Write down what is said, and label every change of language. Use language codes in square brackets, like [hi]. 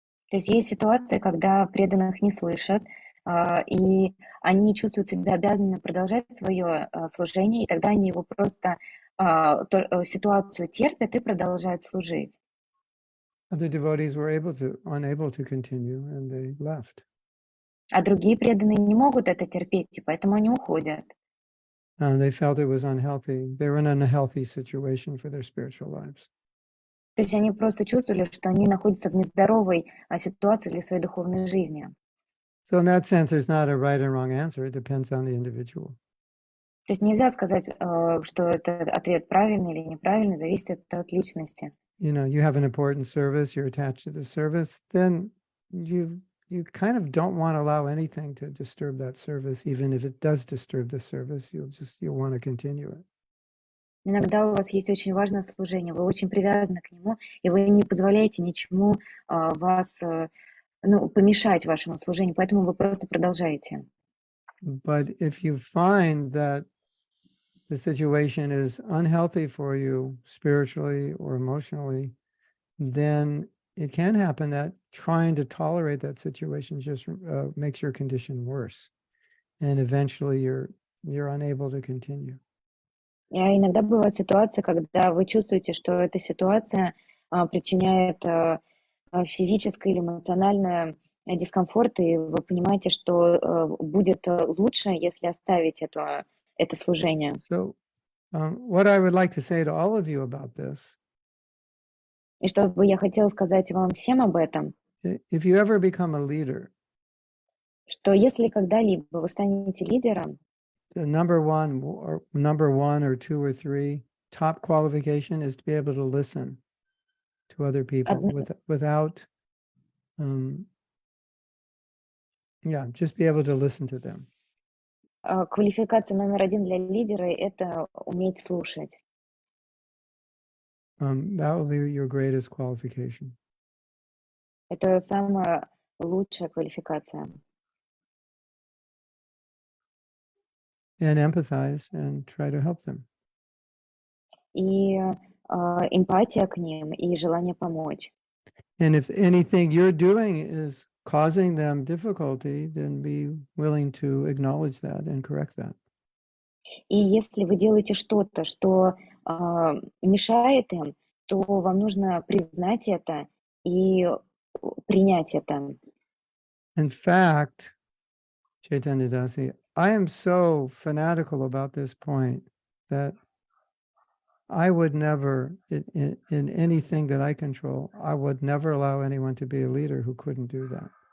[ru] То есть есть ситуации, когда преданных не слышат, и они чувствуют себя обязанными продолжать свое служение, и тогда они его просто ситуацию терпят и продолжают служить. [en] Other devotees were unable to continue, and they left. [ru] А другие преданные не могут это терпеть, и поэтому они уходят. [en] They felt it was unhealthy. They were in an unhealthy situation for their spiritual lives. [ru] То есть они просто чувствовали, что они находятся в нездоровой ситуации для своей духовной жизни. [en] So in that sense, there's not a right and wrong answer. It depends on the individual. [ru] То есть нельзя сказать, что это ответ правильный или неправильный, зависит от личности. [en] You have an important service, you're attached to the service, then you you kind of don't want to allow anything to disturb that service, even if it does disturb the service, you'll want to continue it. [ru] Иногда у вас есть очень важное служение, вы очень привязаны к нему, и вы не позволяете ничему вас, ну, помешать вашему служению, поэтому вы просто продолжаете. [en] But if you find that the situation is unhealthy for you spiritually or emotionally, then it can happen that trying to tolerate that situation just makes your condition worse. And eventually you're unable to continue. [ru] И иногда бывают ситуации, когда вы чувствуете, что эта ситуация причиняет физическое или эмоциональное дискомфорт, и вы понимаете, что будет лучше, если оставить это служение. [en] So what I would like to say to all of you about this, [ru] И что бы я хотела сказать вам всем об этом, [en] if you ever become a leader, [ru] что если когда-либо вы станете лидером, [en] the number one or two or three top qualification is to be able to listen to other people without just be able to listen to them. [ru] квалификация номер один для лидера — это уметь слушать. [en] That will be your greatest qualification. [ru] Это самая лучшая квалификация. [en] And empathize and try to help them. [ru] И эмпатия к ним, и желание помочь. [en] And if anything you're doing is causing them difficulty, then be willing to acknowledge that and correct that. [ru] И если вы делаете что-то, что мешает им, то вам нужно признать это и принять это. [en] In fact, Chaitanya Dasi, I am so fanatical about this point that I would never, in anything that I control, I would never allow anyone to be a leader who couldn't do that.